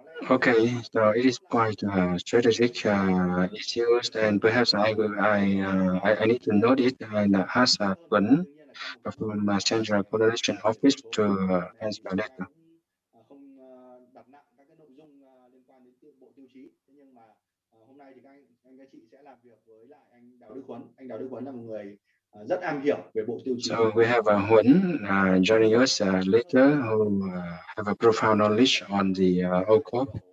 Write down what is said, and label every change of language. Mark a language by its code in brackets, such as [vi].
[en] Okay, so it is quite strategic issues, and perhaps I need to note it and ask Tuấn from Central Coordination Office to answer later. [vi] Không đặt nặng các cái nội dung liên quan đến bộ tiêu chí. Thế nhưng mà hôm nay thì các chị sẽ làm việc với lại anh Đào Đức Huấn. Anh Đào Đức Huấn là một người rất am hiểu về bộ tiêu chí. [en] So we have Huấn joining us later, who have a profound knowledge on the Ocop.